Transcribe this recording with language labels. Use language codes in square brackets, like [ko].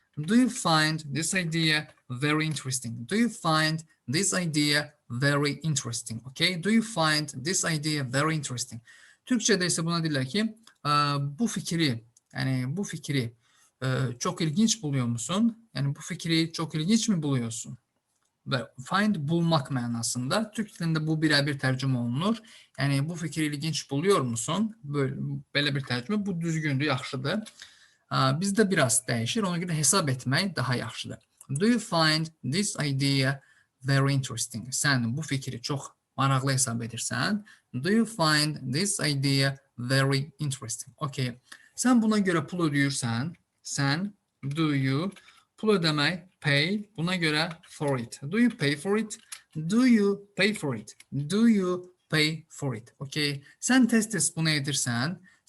[en] Do you find this idea very interesting? Do you find this idea very interesting? Okay? Do you find this idea very interesting? [az] Türkçədə isə buna deyirlər ki, bu fikri çox [tr] ilginç buluyor musun? [az] Yəni bu fikri çox [tr] ilginç mi buluyorsun? [az] Və find bulmaq mənasında. Türk dilində bu birəbir tərcümə olunur. Yəni [tr] bu fikri ilginç buluyor musun? [az] Belə bir tərcümə. Bu düzgündür, yaxşıdır. Bizdə biraz dəyişir. Ona görə hesab etmək daha yaxşıdır. [en] Do you find this idea very interesting? [az] Sən bu fikri çox maraqlı hesab edirsən. [en] Do you find this idea very interesting? Okay. [az] Sən buna görə pul ödəyirsən. Sən, [en] do you, [az] pul ödəmək, [en] pay, [az] buna görə [en] for it. Do you pay for it? Do you pay for it? Do you pay for it? Okay. [az] Sən tez-tez bunu edirsən.